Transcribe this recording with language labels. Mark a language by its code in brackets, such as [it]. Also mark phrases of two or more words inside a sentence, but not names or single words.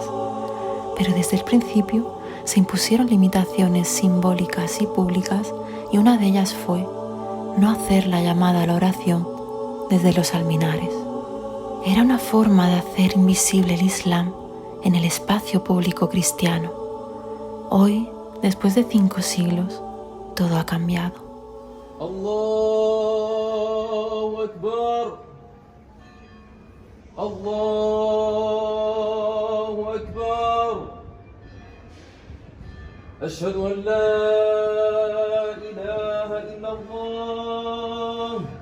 [es] Pero desde el principio se impusieron limitaciones simbólicas y públicas, y una de ellas fue no hacer la llamada a la oración desde los alminares. Era una forma de hacer invisible el Islam en el espacio público cristiano. Hoy, después de 5 siglos, todo ha cambiado. [ar] الله أكبر. الله أكبر. أشهد أن لا إله إلا الله.